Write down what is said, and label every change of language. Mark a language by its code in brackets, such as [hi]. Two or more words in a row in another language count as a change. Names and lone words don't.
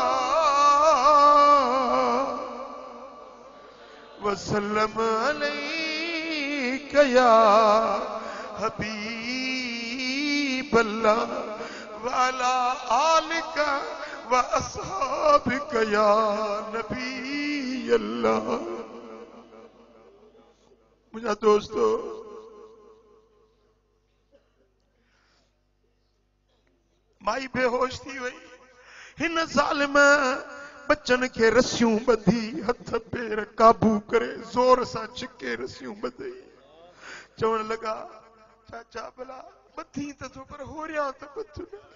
[ar] وسلم عليك يا حبيب الله وعلى آلك وأصحابك يا نبي الله. [sd] मुझा दोस्तों माई बेहोश थी वई हिन ज़ालिम बच्चन के रस्सियूं ॿधी हथ पेर काबू करे ज़ोर सां छिके रस्सियूं ॿधई चवण लगा चाचा भला ॿधी त तो पर होरियां त ॿध न